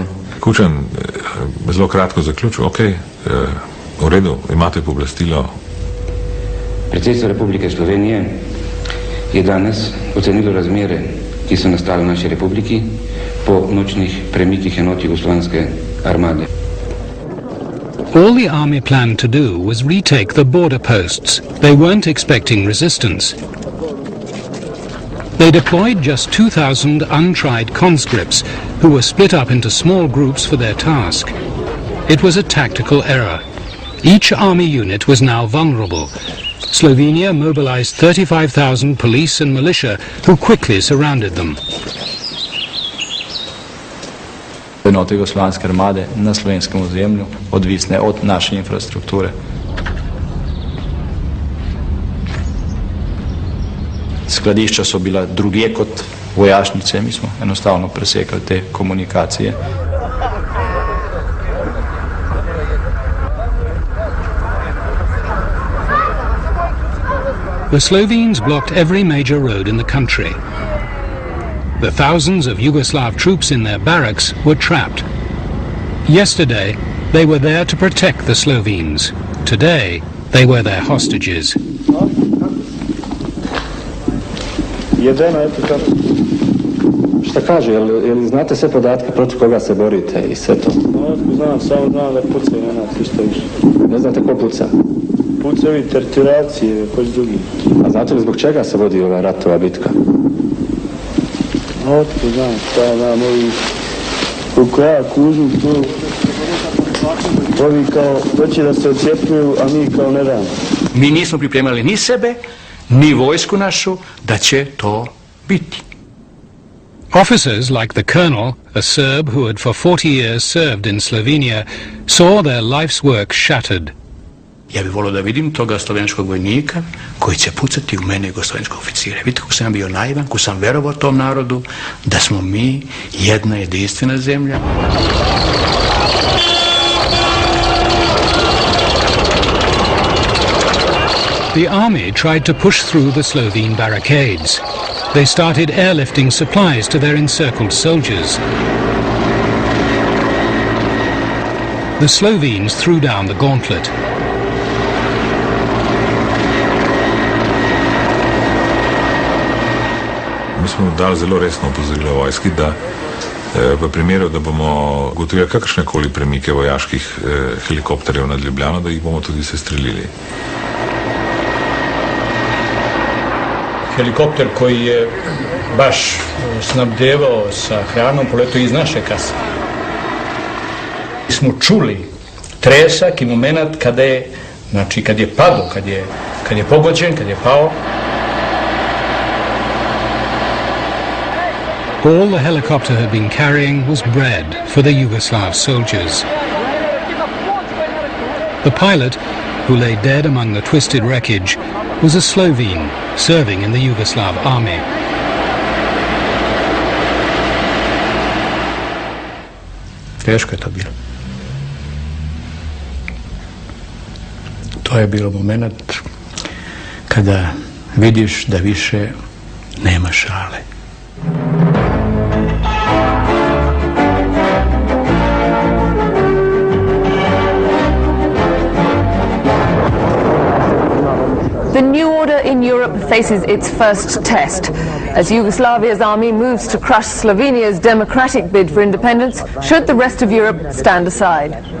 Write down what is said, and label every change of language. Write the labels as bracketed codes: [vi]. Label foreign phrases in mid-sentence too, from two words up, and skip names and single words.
[sl] Kučan, zelo kratko zaključil. [hr] Ok, v redu, [sl] imate pooblastilo. Predsedstvo Republike Slovenije je danes ocenilo razmere, ki so nastale v naši republiki po nočnih premikih enot jugoslovanske armade. [en] All the army planned to do was retake the border posts. They weren't expecting resistance. They deployed just 2,000 untried conscripts who were split up into small groups for their task. It was a tactical error. Each army unit was now vulnerable. Slovenia mobilized 35,000 police and militia who quickly surrounded them. [sl] Enote jugoslovanske armade na slovenskem ozemlju odvisne od naše infrastrukture. Skladišča so bila drugje kot vojašnice, mi smo enostavno presekali te komunikacije. [en] The Slovenes blocked every major road in the country. The thousands of Yugoslav troops in their barracks were trapped. Yesterday, they were there to protect the Slovenes. Today, they were their hostages. [sr] Jedeno, eto kako. Šta kaže, jel znate sve podatke protiv koga se borite i sve to? Znam, samo znam da pucaju na nas, isto više. Ne znate ko puca? Pucaju i tertiracije, koji drugi. A znate li zbog čega se vodi ova ratova bitka? Otko znam, šta znam, ovi koliko ja kužim tu, ovi kao hoće da se ocijepljuju, a mi kao ne dam. Mi nismo pripremali ni sebe, ni vojsku našu, da će to biti. [en] Officers like the colonel, a Serb who had for 40 years served in Slovenia, saw their life's work shattered. [sr] Ja bih volio da vidim toga slovenskog vojnika koji će pucati u mene i slovenskog oficira. Vidite kako sam bio naivan, kako sam verovao tom narodu, da smo mi jedna jedinstvena zemlja. [en] The army tried to push through the Slovene barricades. They started airlifting supplies to their encircled soldiers. The Slovenes threw down the gauntlet. [sl] Mi smo dali zelo resno opozorilo vojski, da v primeru, da bomo ugotovili kakršnekoli premike vojaških helikopterjev nad Ljubljano, da jih bomo tudi sestrelili. [sr] Helikopter koji je baš snabdevao sa hranom poletao iz naše kase. Smo čuli tresak i moment kada je, znači kad je padao, kad je pogođen, kad je pao. [en] All the helicopter had been carrying was bread for the Yugoslav soldiers. The pilot, who lay dead among the twisted wreckage, was a Slovene serving in the Yugoslav army. [sr] Teško je to bilo. To je bilo moment kada vidiš da više nema šale. [en] The new order in Europe faces its first test. As Yugoslavia's army moves to crush Slovenia's democratic bid for independence, should the rest of Europe stand aside?